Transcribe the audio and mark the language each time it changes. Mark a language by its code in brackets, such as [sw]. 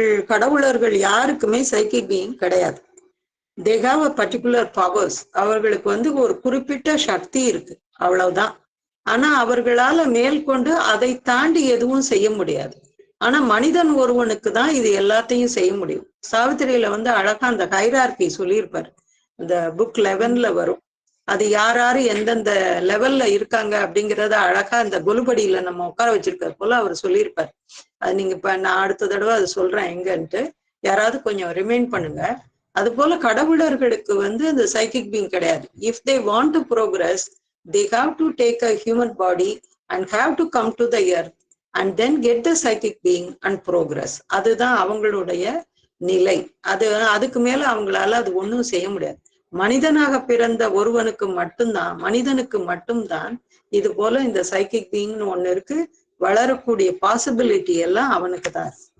[ta] கடவுளர்கள் யாருக்குமே psychic being கிடையாது. [en] they have a particular powers. [ta] அவர்களுக்கு வந்து ஒரு குறிப்பிட்ட சக்தி இருக்கு, அவ்வளவுதான். ஆனா அவர்களால மேற்கொண்டு அதை தாண்டி எதுவும் செய்ய முடியாது. ஆனா மனிதன் ஒருவனுக்கு தான் இது எல்லாத்தையும் செய்ய முடியும். சாவித்திரியில வந்து அழகா அந்த ஹைரார்கி சொல்லியிருப்பாரு, இந்த புக் 11ல வரும். அது யாரு எந்தெந்த லெவல்ல இருக்காங்க அப்படிங்கறத அழகா இந்த குலுபடியில நம்ம உட்கார வச்சிருக்கிற போல அவர் சொல்லியிருப்பாரு. அது நீங்க இப்ப நான் அடுத்த தடவை அது சொல்றேன் எங்கன்ட்டு, யாராவது கொஞ்சம் ரிமைண்ட் பண்ணுங்க. அது போல கடவுளர்களுக்கு வந்து இந்த சைக்கிக் பீயிங் கிடையாது. [en] If they want to progress, they have to take a human body and have to come to the earth and then get the psychic being and progress. [ta] அதுதான் அவங்களுடைய நிலை. அதுக்கு மேல அவங்களால அது ஒண்ணும் செய்ய முடியாது. மனிதனாக பிறந்த மனிதனுக்கு மட்டும்தான் இது போல இந்த சைக்கிக் பீயிங்னு ஒண்ணு இருக்கு. வளரக்கூடிய பாசிபிலிட்டி எல்லாம் அவனுக்கு தான்.